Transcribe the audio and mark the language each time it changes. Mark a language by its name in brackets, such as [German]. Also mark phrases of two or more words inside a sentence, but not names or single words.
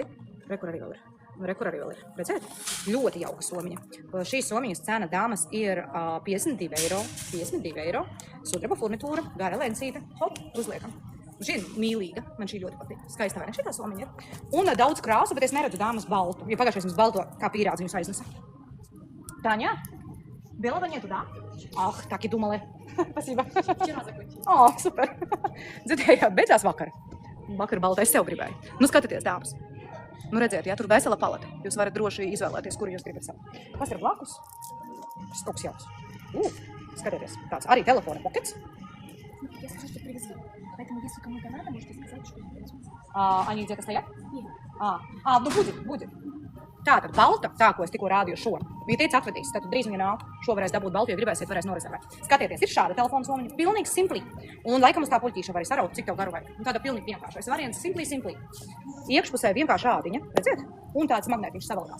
[Latvian] Rekur arī vēl ir. Redzēt? Ļoti jauka somiņa. Šīs somiņas cena dāmas ir 52 eiro. 52 eiro. Sudraba furnitūra, gara lencīte. Hop, uzliekam. Šī ir mīlīga, man šī ļoti patīk. Skaista, vai ne? Šitā somiņa ir. Un daudz krāsu, bet es neredzu dāmas baltu. Jo pagājušais mums balto kā pīrādzi viņus aiznesa. [Russian] Таня, белого нету, да? Ах, так и думали. Спасибо. Вчера закончили. О, супер. Dzirdējāt, beidzās vakar. Vakar baltais sev gribēju. Nu, skatieties, dāmas. Nu, redziet, ja tur vesela palete. Jūs varat droši izvēlēties, kuru jūs gribat savu. Kas ir blakus? Šis kaut kas jauns. Skatieties, tāds arī telefona pokets. Я скажу, что привезли. Поэтому, если кому-то надо, можете сказать, что привезли. Они где-то стоят? Нет. Nu будет. [Latvian] Tātad balta, tā, ko es tikko rādīju šo. Viņa teica atvedīs, tātad drīz viņa nav. Šo varēs dabūt baltu, ja gribēsiet, varēs norezervēt. Skatieties, ir šāda telefona somiņa, pilnīgi simpli. Un laikam uz tā puļķīša var saraukt, cik tev garu vajag. Un tāda pilnīgi vienkāršais variants, simpli. Iekšpusē vienkārši ādiņa, redziet? Un tāds magnētiņš savalkās.